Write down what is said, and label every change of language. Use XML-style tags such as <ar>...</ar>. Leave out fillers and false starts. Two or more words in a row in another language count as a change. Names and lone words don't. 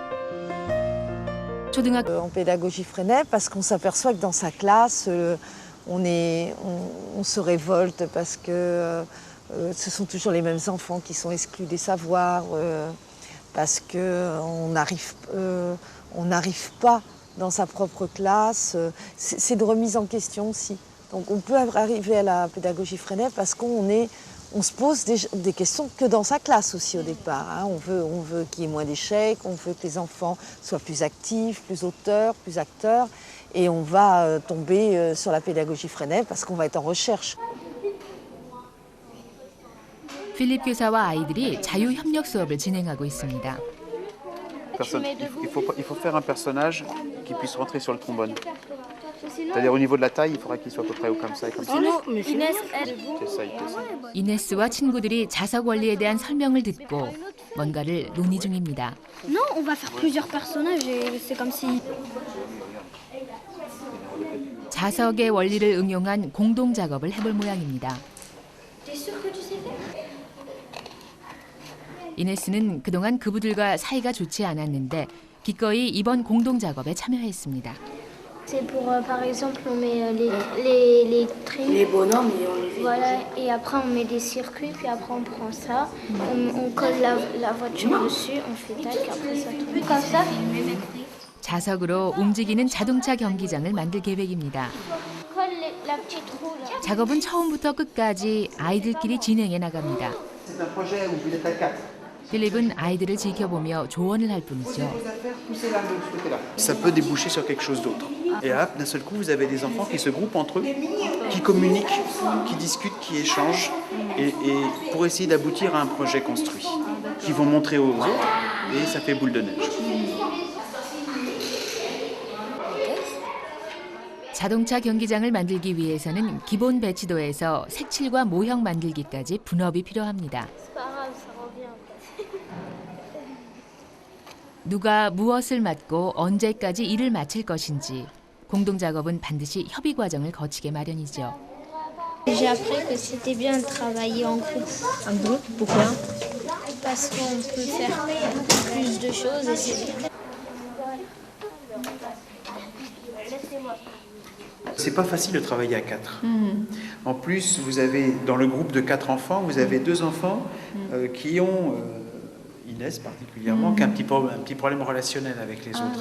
<fr>En pédagogie Freinet, parce qu'on s'aperçoit que dans sa classe, on se révolte parce que ce sont toujours les mêmes enfants qui sont exclus des savoirs, parce qu'on n'arrive pas dans sa propre classe. C'est de remise en question aussi. Donc on peut arriver à la pédagogie Freinet parce qu'on se pose des questions que dans sa classe aussi au départ. Hein. On veut qu'il y ait moins d'échecs, on veut que les enfants soient plus actifs, plus auteurs, plus acteurs. Et on va tomber sur la pédagogie Freinet parce qu'on va être en recherche.</fr> <ko>필립 교사와 아이들이 자유협력 수업을 진행하고 있습니다.</ko> <fr>Il faut faire un personnage qui puisse rentrer sur le trombone. C'est-à-dire au niveau de la taille, il faudra qu'il soit à peu près comme ça et comme ça.</fr> <ko>이네스와 친구들이 자석 원리에 대한 설명을 듣고 뭔가를 논의 중입니다.</ko> <fr>Non, on va faire plusieurs personnages et c'est comme si...</fr> <ko>자석의 원리를 응용한 공동 작업을 해볼 모양입니다. 이네스는 그동안 그부들과 사이가 좋지 않았는데 기꺼이 이번 공동 작업에 참여했습니다.</ko> <fr>C'est pour, par exemple, on met les trains. Les bonhommes, et on les fait. Voilà, et après on met des circuits, puis après on prend ça, on colle la voiture dessus, on fait tac, après ça tourne. Comme ça.</fr> <ko>자석으로 움직이는 자동차 경기장을 만들 계획입니다.</ko> <fr>Colle la petite roue là.</fr> <ko>작업은 처음부터 끝까지 아이들끼리 진행해 나갑니다.</ko> <fr>C'est un projet où vous êtes à 4.</fr> <ko>필립은 아이들을 지켜보며 조언을 할 뿐이죠.</ko> <fr>Ça peut déboucher sur quelque chose d'autre. Et là, d'un seul coup, vous avez des enfants qui se groupent entre eux, qui communiquent, qui discutent, qui échangent, et pour essayer d'aboutir à un projet construit, qui vont montrer aux autres, et ça fait boule de neige.</fr> <ko>자동차 경기장을 만들기 위해서는 기본 배치도에서 색칠과 모형 만들기까지 분업이 필요합니다. 누가 무엇을 맡고 언제까지 일을 마칠 것인지 공동 작업은 반드시 협의 과정을 거치게 마련이죠.</ko> <fr>J'ai appris que c'était bien de travailler en groupe. En groupe, pourquoi? Parce qu'on peut faire plus de choses et c'est... C'est pas facile de travailler à 4. En plus, vous avez dans le groupe de 4 enfants, vous avez 2 enfants qui ont, Inès particulièrement, qui a un petit problème relationnel avec les autres.</fr>